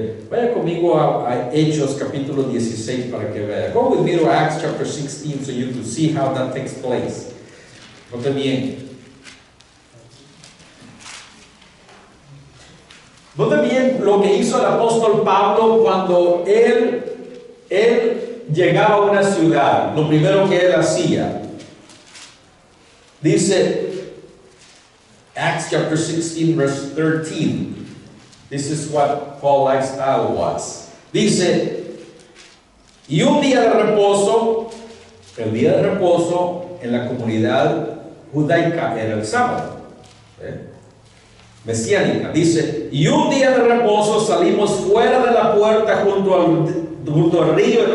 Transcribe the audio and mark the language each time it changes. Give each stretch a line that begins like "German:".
Spanish: Vaya conmigo a Hechos capítulo 16 para que vea.
English: Go with me to Acts chapter 16 so you can see how that takes place.
Spanish: Note bien. Note bien lo que hizo el apóstol Pablo cuando él llegaba a una ciudad. Lo primero que él hacía. Dice
English: Acts chapter 16 verse 13. This is what Paul's lifestyle was.
Spanish: Dice, y un día de reposo, el día de reposo en la comunidad judaica era el sábado. Mesiánica. Dice, y un día de reposo salimos fuera de la puerta junto al río, ¿no?